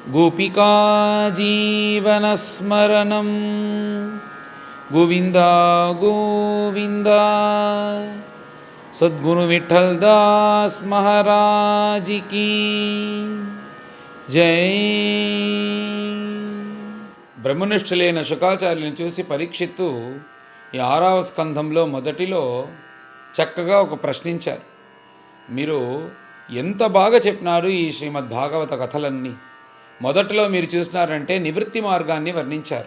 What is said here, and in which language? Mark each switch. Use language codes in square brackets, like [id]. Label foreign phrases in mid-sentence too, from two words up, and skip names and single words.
[sa] गोपिका जीवनस्मरणं गोविंदा गोविंद। [hi] सद्गुरु विठल दास महाराज की जय। [te] బ్రహ్మనిష్ఠులైన శుకాచార్యులను చూసి పరీక్షిత్తు ఈ 6వ స్కంధంలో మొదటిలో చక్కగా ఒక ప్రశ్నించారు. మీరు ఎంత బాగా చెప్పినారు ఈ శ్రీమద్ భాగవత కథలన్నీ. మొదట్లో మీరు చూసినారంటే నివృత్తి మార్గాన్ని వర్ణించారు.